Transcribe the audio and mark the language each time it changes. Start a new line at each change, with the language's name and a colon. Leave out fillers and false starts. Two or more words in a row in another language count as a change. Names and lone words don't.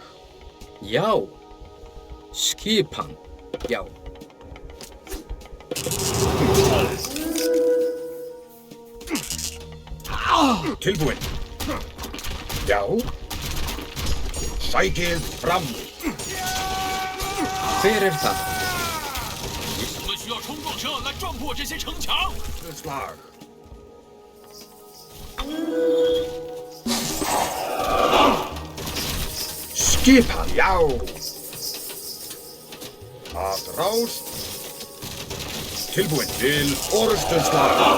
Icelandic: Já. Skipan. Já. Tilbúin. Já. sækið fram. Hver er það?
Chinese: 我们需要冲撞车来撞破这些城墙。
Icelandic: Slag. Skipan, já. Að rást. Tilbúin til orrustuslag.